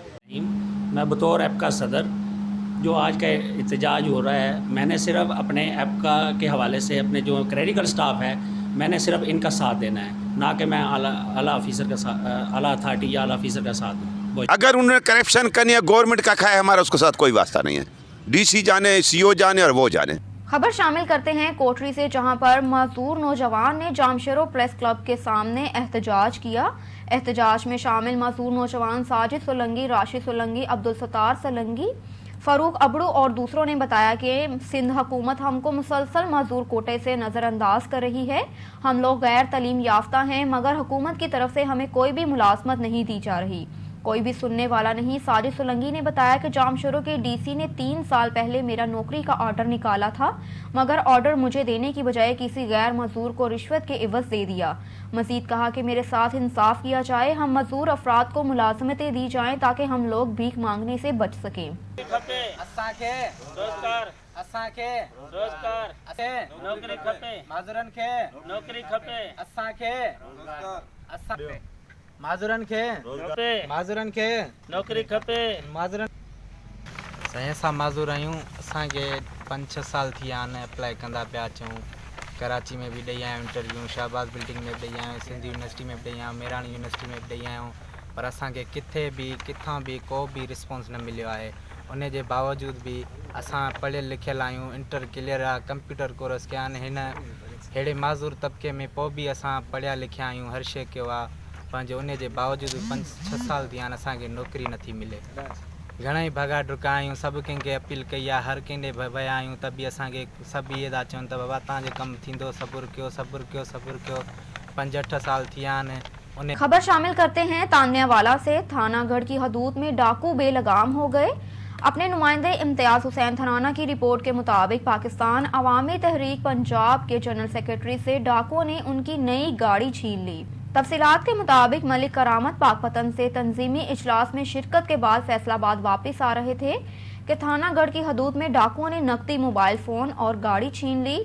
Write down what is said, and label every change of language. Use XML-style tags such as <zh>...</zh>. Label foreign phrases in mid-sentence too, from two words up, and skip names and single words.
<ur>میں بطور ایپ کا صدر جو آج کا احتجاج ہو رہا ہے، میں نے صرف اپنے ایپ کا کے حوالے سے اپنے جو</ur> <en>clerical staff</en> <ur>ہے، میں نے صرف ان کا ساتھ دینا ہے، نہ کہ میں اعلیٰ آفیسر کا ساتھ، اعلیٰ اتھارٹی یا اعلیٰ آفیسر کا ساتھ دوں. اگر انہوں نے کرپشن کرنی ہے، گورنمنٹ کا کھایا، ہمارا اس کے ساتھ کوئی واسطہ نہیں ہے. DC جانے، CO جانے اور وہ جانے. خبر شامل کرتے ہیں کوٹری سے، جہاں پر مزدور نوجوان نے جامشورو پریس کلب کے سامنے احتجاج کیا. احتجاج میں شامل مزدور نوجوان ساجد سولنگی، راشد سولنگی، عبدالستار سولنگی, فاروق ابڑو اور دوسروں نے بتایا کہ سندھ حکومت ہم کو مسلسل مزدور کوٹے سے نظرانداز کر رہی ہے. ہم لوگ غیر تعلیم یافتہ ہیں، مگر حکومت کی طرف سے ہمیں کوئی بھی ملازمت نہیں دی جا رہی، کوئی بھی سننے والا نہیں. ساجد سولنگی نے بتایا کہ جامشورو کے DC نے 3 سال پہلے میرا نوکری کا آرڈر نکالا تھا، مگر آرڈر مجھے دینے کی بجائے کسی غیر مزدور کو رشوت کے عوض دے دیا. مزید کہا کہ میرے ساتھ انصاف کیا جائے، ہم مزدور افراد کو ملازمتیں دی جائیں تاکہ ہم لوگ بھیک مانگنے سے بچ سکیں.</ur> <sd>माज़ुरन खे नौकरी खपे। साईं असां माज़ूर आहियूं। असांखे 5-6 साल थी विया आहिनि अप्लाई कंदा पिया अचूं। कराची में भी ॾेई आहियूं इंटरव्यू, शाहबाज़ बिल्डिंग में ॾेई आहियूं, सिंध यूनिवर्सिटी में ॾेई आहियूं, मेराणी यूनिवर्सिटी में ॾेई आहियूं, पर असांखे किथां भी को भी रिस्पॉन्स न मिलियो आहे। उन जे बावजूद भी असां पढ़ियल लिखियल आहियूं,</sd> <en>inter clear</en> <sd>आहे,</sd> <en>computer course</en> <sd>कया आहिनि। हिन अहिड़े माज़ूर तबिके में पोइ बि असां पढ़िया लिखिया आहियूं, हर शइ कयो आहे, पंहिंजे उन जे बावजूद 5-6 साल थी विया आहिनि असांखे नौकिरी नथी मिले। घणेई भॻा ॾुका आहियूं, सभु कंहिंखे अपील कई आहे, हर कंहिं ॾे विया आहियूं, त बि असांखे सभु इहे था चवनि त बाबा तव्हांजो कमु थींदो, सब्र कयो, सब्र कयो, सब्र कयो। 5-8 साल थी विया आहिनि।</sd> <ur>خبر شامل کرتے ہیں ٹانیاں والا سے۔ تھانہ گڑھ کی حدود میں ڈاکو بے لگام ہو گئے. اپنے نمائندے امتیاز حسین تھرانہ کی رپورٹ کے مطابق پاکستان عوامی تحریک پنجاب کے</ur> <en>general secretary</en> <ur>سے ڈاکوؤں نے ان کی نئی گاڑی چھین لی. تفصیلات کے مطابق ملک کرامت پاکپتن سے تنظیمی اجلاس میں شرکت کے بعد فیصل آباد واپس آ رہے تھے کہ تھانہ گڑھ کی حدود میں ڈاکوؤں نے نقدی,</ur> <en>mobile phone</en> <ur>اور گاڑی چھین لی.</ur>